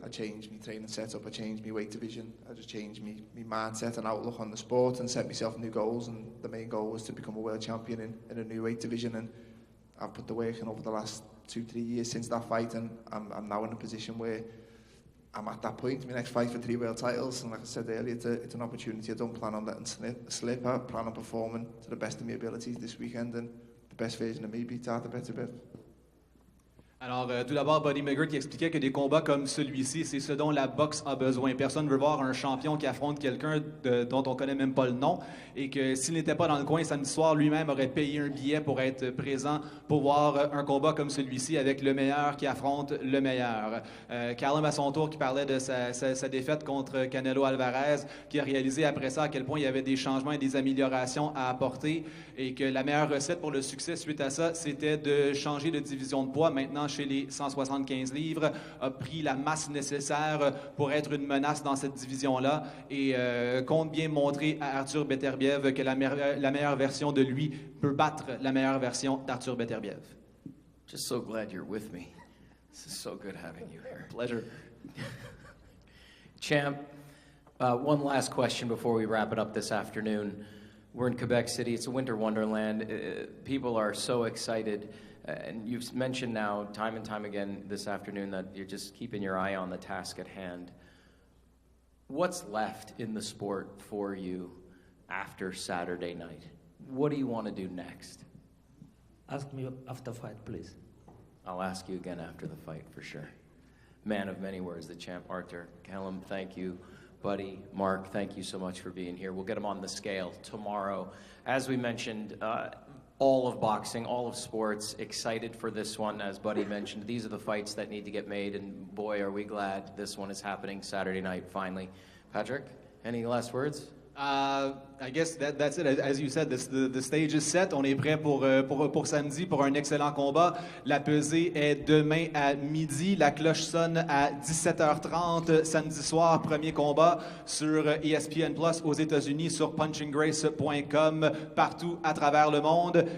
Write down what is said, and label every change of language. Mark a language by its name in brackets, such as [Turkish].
[English] I changed my training setup, I changed my weight division, I just changed my mindset and outlook on the sport and set myself new goals, and the main goal was to become a world champion in a new weight division, and I've put the work in over the last 2-3 years since that fight, and I'm now in a position where I'm at that point. My next fight for 3 world titles, and like I said earlier, it's an opportunity I don't plan on letting slip. I plan on performing to the best of my abilities this weekend, and the best version of me beats Artur Beterbiev. [French] Alors, tout d'abord, Buddy Migert qui expliquait que des combats comme celui-ci, c'est ce dont la boxe a besoin. Personne ne veut voir un champion qui affronte quelqu'un dont on ne connaît même pas le nom, et que s'il n'était pas dans le coin samedi soir, lui-même aurait payé un billet pour être présent pour voir un combat comme celui-ci avec le meilleur qui affronte le meilleur. Callum, à son tour, qui parlait de sa défaite contre Canelo Alvarez, qui a réalisé après ça à quel point il y avait des changements et des améliorations à apporter, et que la meilleure recette pour le succès suite à ça, c'était de changer de division de poids. Maintenant, chez les 175 livres, a pris la masse nécessaire pour être une menace dans cette division-là, et compte bien montrer à Artur Beterbiev que la meilleure version de lui peut battre la meilleure version d'Artur Beterbiev. [English] Just so glad you're with me. This is so good having you here. Pleasure. Champ, one last question before we wrap it up this afternoon. We're in Quebec City. It's a winter wonderland. People are so excited. And you've mentioned now time and time again this afternoon that you're just keeping your eye on the task at hand. What's left in the sport for you after Saturday night? What do you want to do next? Ask me after fight, please. I'll ask you again after the fight, for sure. Man of many words, the champ, Artur. Callum, thank you. Buddy, Mark, thank you so much for being here. We'll get them on the scale tomorrow. As we mentioned, all of boxing, all of sports, excited for this one. As Buddy mentioned, these are the fights that need to get made, and boy, are we glad this one is happening Saturday night, finally. Patrick, any last words? I guess that's it. As you said, the stage is set. [French] On est prêt pour samedi pour un excellent combat. La pesée est demain à midi. La cloche sonne à 17h30 samedi soir. Premier combat sur ESPN Plus aux États-Unis, sur punchinggrace.com, partout à travers le monde.